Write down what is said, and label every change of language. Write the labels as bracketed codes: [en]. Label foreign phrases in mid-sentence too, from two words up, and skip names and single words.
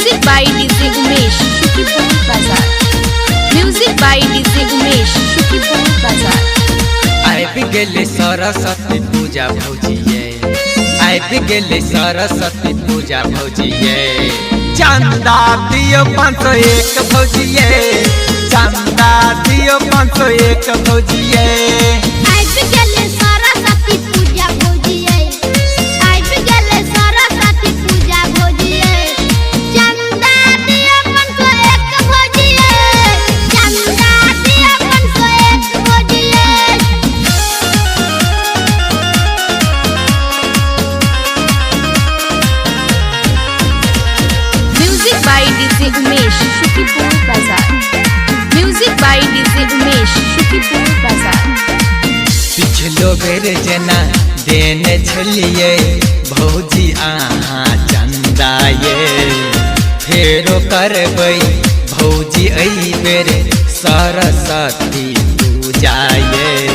[en] by DJ Umesh, Shukipur Bazaar. Music by DJ Umesh, Shukipur Bazaar. [mai] आबि गेले सरस्वती पूजा भौजिये, आबि गेले सरस्वती पूजा भौजिये। चंदा दियो 501 भौजिये, चंदा दियो 501 भौजिये। आबि गेले सरस्वती पूजा भौजिये, आबि गेले सरस्वती पूजा भौजिये। चंदा दियो 501 भौजिये, चंदा दियो 501 भौजिये। [en] Music by DJ Umesh, Shukipur Bazaar. Music by DJ Umesh, Shukipur Bazaar. [mai] पिछलो बेर जना देने छलिए भौजी आहा चंदा ये, फेरो करबै भौजी एहि बेर सरस्वती पूजा ये।